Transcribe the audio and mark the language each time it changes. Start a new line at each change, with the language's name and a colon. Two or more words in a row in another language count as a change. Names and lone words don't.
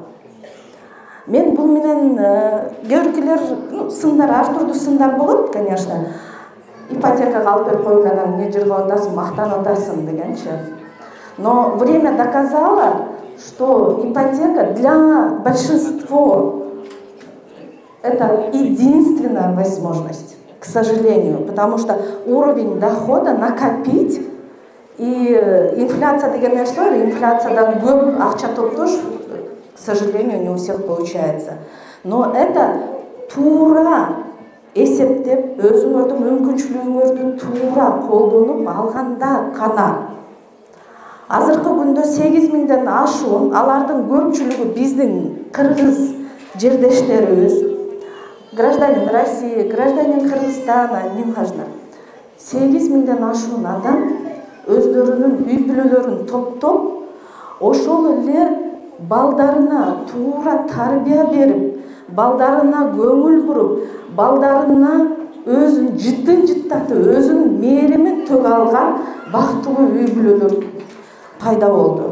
Kyrgyz: Мен бул менен көргүлөр сындар, ар түрдүү сындар болот, конечно. Ипотекага алып берип койгондан эмне жыргап атасың, мактанып атасың дегенчи.
Russian: Но время доказало, что ипотека для большинства это единственная возможность, к сожалению, потому что уровень дохода накопить и
Kyrgyz: инфляция деген нерсе бар, инфляциядан көп акча топтош,
Russian: к сожалению, не у всех получается. Но это
Kyrgyz: туура эсептеп, өзүңөрдүн мүмкүнчүлүгүңөрдү туура колдонуп алганда гана. Азыркы күндө 8000ден ашуун, алардын көпчүлүгү биздин кыргыз жердештерибиз,
Russian: гражданин России, гражданин Кыргызстана, неважно.
Kyrgyz: 8000ден ашуун адам өздөрүнүн үй бүлөлөрүн топтоп, ошол эле балдарына туура тарбия берип, балдарына көңүл буруп, балдарына өзүн жыттатып, өзүнүн мээримин төгө алган бактылуу үй бүлөлөр пайда болду.